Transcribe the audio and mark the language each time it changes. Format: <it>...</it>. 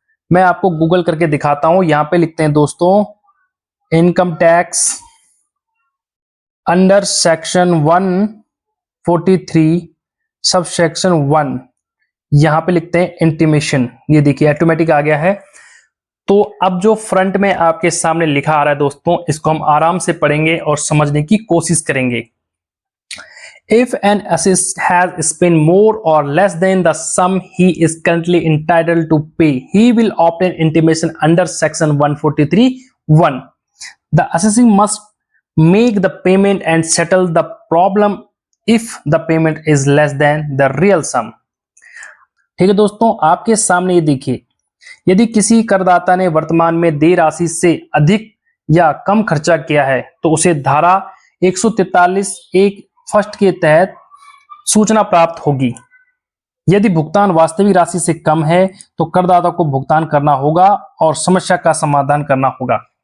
<hi>मैं आपको गूगल करके दिखाता हूं। यहां पे लिखते हैं दोस्तों,</hi> <en>income tax under section 143 sub section 1,</en> <hi>यहां पे लिखते हैं इंटीमेशन। ये देखिए ऑटोमेटिक आ गया है। तो अब जो फ्रंट में आपके सामने लिखा आ रहा है दोस्तों, इसको हम आराम से पढ़ेंगे और समझने की कोशिश करेंगे।</hi> <en>If an assist has spent more or less than the sum he is currently entitled to pay, he will obtain intimation under section 143(1). The assessing must make the payment and settle the problem if the payment is less than the real sum।</en> <hi>ठीक है दोस्तों, आपके सामने ये देखिए, यदि किसी करदाता ने वर्तमान में देय राशि से अधिक या कम खर्चा किया है तो उसे धारा 143(1) फर्स्ट के तहत सूचना प्राप्त होगी। यदि भुगतान वास्तविक राशि से कम है तो करदाता को भुगतान करना होगा और समस्या का समाधान करना होगा।</hi>